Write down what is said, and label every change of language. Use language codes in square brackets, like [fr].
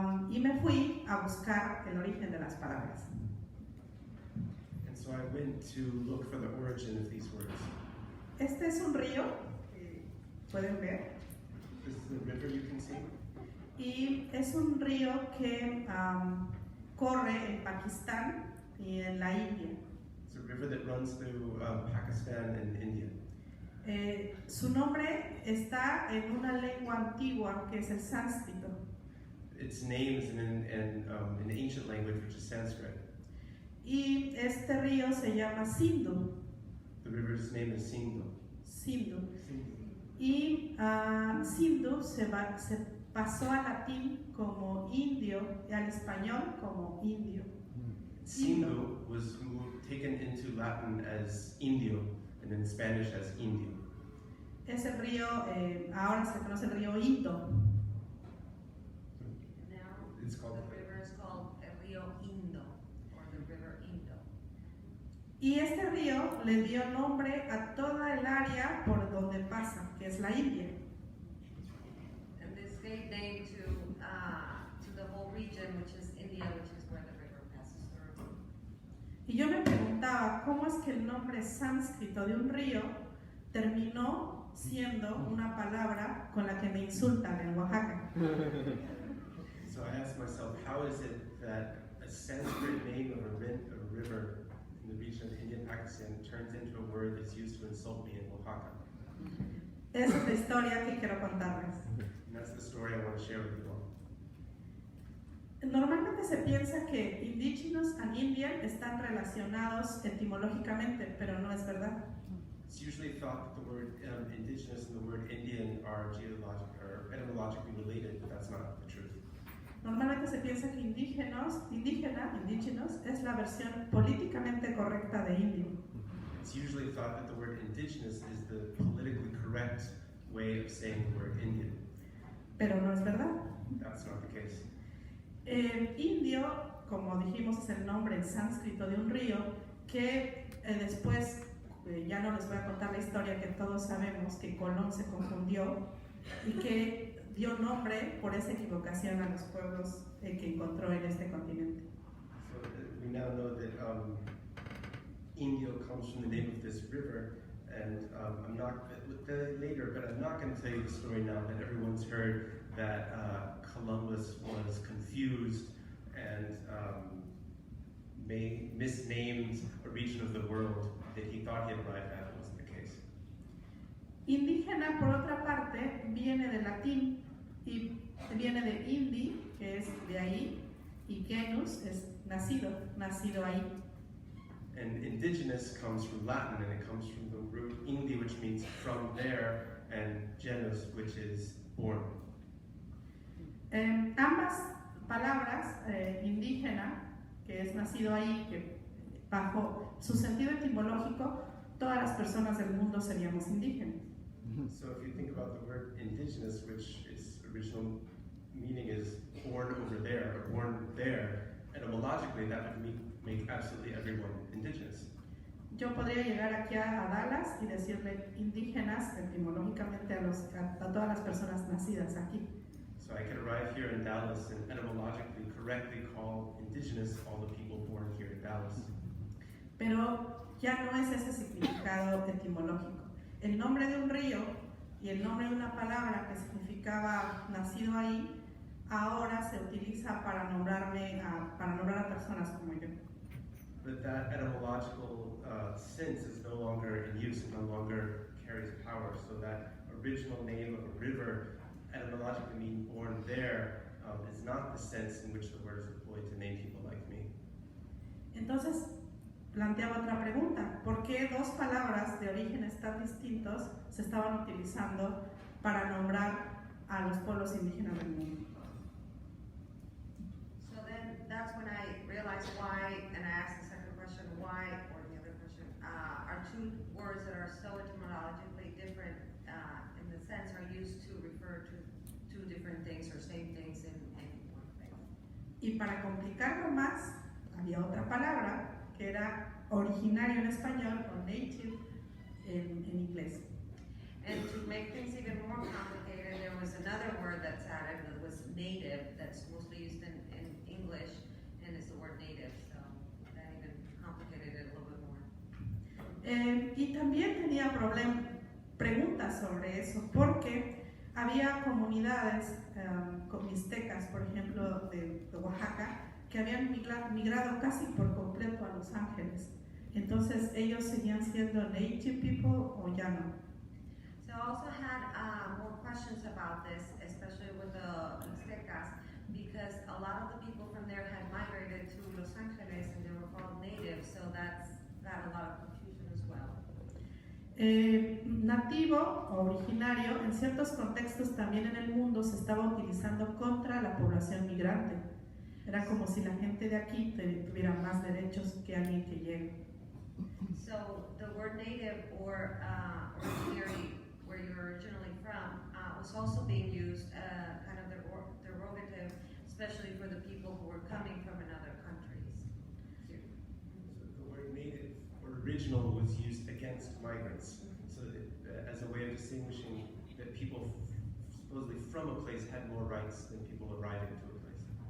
[es] Y me fui a buscar el origen de las palabras. [en] And so I went to look for the origin of these words. [es] Este es un río, pueden ver, [en] This is a river you can see. [es] y es un río que corre en Pakistán y en la India. [en] It's a river that runs through Pakistan and India. [es] Su nombre está en una lengua antigua que es el sánscrito. [en] Its name is in an ancient language, which is Sanskrit. [es] Y este río se llama Sindhu. [en] The river's name is Sindhu. Sindhu. [es] Y Sindhu se pasó al latín como indio y al español como indio. [en] Sindhu was taken into Latin as Indio and in Spanish as Indio. [es] Es el río, ahora se conoce el río Indo. [en] Now It's called the river is called el Río Indo, or the River Indo. [es] Y este río le dio nombre a toda el área por donde pasa, que es la India. [en] And this gave name to the whole region, which is India, which is where the river passes through. [es] Y yo me preguntaba cómo es que el nombre sánscrito de un río terminó siendo una palabra con la que me insultan en Oaxaca. [en] So I asked myself, how is it that a Sanskrit name of a river in the region of India and Pakistan turns into a word that's used to insult me in Oaxaca? [es] Esa es la historia que quiero contarles. [en] And that's the story I want to share with you all. [es] Normalmente se piensa que [en] indigenous and Indian [es] están relacionados etimológicamente, pero no es verdad. [en] It's usually thought that the word indigenous and the word Indian are etymologically related, but that's not the truth. [es] Normalmente se piensa que indigenous es la versión políticamente correcta de indio. [en] It's usually thought that the word indigenous is the politically correct way of saying the word Indian. [es] Pero no es verdad. [en] That's not the case. [es] Indio, como dijimos, es el nombre en sánscrito de un río que después, ya no les voy a contar la historia que todos sabemos, que Colón se confundió y que dio nombre por esa equivocación a los pueblos que encontró en este continente. [en] So we now know that Indio comes from the name of this river And I'm not later, but I'm not going to tell you the story now that everyone's heard that Columbus was confused and misnamed a region of the world that he thought he had arrived at. It wasn't the case. [es] Indígena, por otra parte, viene del latín y viene de indi, que es de ahí, y genus es nacido, nacido ahí. [en] And indigenous comes from Latin, and it comes from the root indi, which means from there, and genus, which is born. [es] Ambas palabras, indígena, que es nacido ahí, que bajo su sentido etimológico, todas las personas del mundo seríamos indígenas. [en] So if you think about the word indigenous, which its original meaning is born over there, or born there, etymologically that would make absolutely everyone indigenous. [es] Yo podría llegar aquí a Dallas y decirle indígenas etimológicamente a todas las personas nacidas aquí. [en] So I could arrive here in Dallas and etymologically correctly call indigenous all the people born here in Dallas. [es] Pero ya no es ese significado etimológico. El nombre de un río y el nombre de una palabra que significaba nacido ahí, ahora se utiliza para nombrar a personas como yo. [en] But that etymological sense is no longer in use, it no longer carries power. So that original name of a river, etymologically meaning born there, is not the sense in which the word is employed to name people like me. [es] Entonces, planteaba otra pregunta. ¿Por qué dos palabras de orígenes tan distintos se estaban utilizando para nombrar a los pueblos indígenas del mundo? [en] So then that's when I realized why, and I asked the second question, why, or the other question, are two words that are so etymologically different in the sense are used to refer to two different things or same things in one place. [es] Y para complicarlo más, había otra palabra que era originario en español o native en inglés. [en] And to make things even more complicated, there was another word that's added that was native, that's mostly used in English, and it's the word native, so that even complicated it a little bit more. [es] Y también tenía preguntas sobre eso, porque había comunidades con mixtecas, por ejemplo, de Oaxaca, que habían migrado casi por completo a Los Ángeles. Entonces, ¿ellos seguían siendo [en] native people [es] o ya no? [en] So I also had more questions about this, especially with the Mixtecas, because a lot of the people from there had migrated to Los Angeles and they were called natives, so that's got a lot of confusion as well. [es] Nativo o originario, en ciertos contextos también en el mundo se estaba utilizando contra la población migrante. Era como si la gente de aquí tuviera más derechos que alguien que llegue. [en] So the word native or originary, where you're originally from, was also being used kind of derogative, especially for the people who were coming from another countries. So the word native or original was used against migrants, so that, as a way of distinguishing that people supposedly from a place had more rights than people arriving to a place.